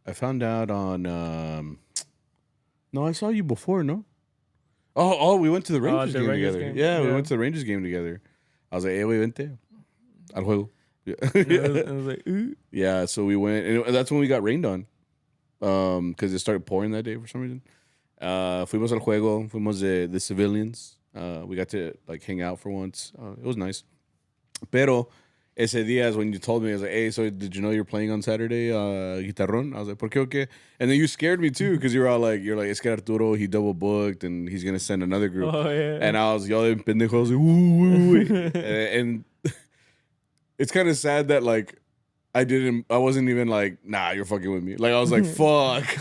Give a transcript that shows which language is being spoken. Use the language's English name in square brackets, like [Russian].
[English] I found out on... no, I saw you before, no? Oh, we went to the Rangers game together. Yeah, we went to the Rangers game together. I was like, hey, wait, [Spanish] vente. Al juego. Yeah. [English] I was like, ooh. Yeah, so we went, and that's when we got rained on. Because it started pouring that day for some reason. [Spanish] Fuimos al juego, fuimos [English] the civilians. We got to like hang out for once. It was nice. [Spanish] Pero ese día [English] is when you told me, I was like, hey, so did you know you're playing on Saturday, guitarron? I was like, [Spanish] ¿por qué o qué? [English] And then you scared me too, because you're like, [Spanish] es que [English] Arturo, he double booked and he's going to send another group. Oh, yeah. And I was yelling, pendejo, I was like, woo. And it's kind of sad that like, I wasn't even like, nah, you're fucking with me. Like, I was like, fuck.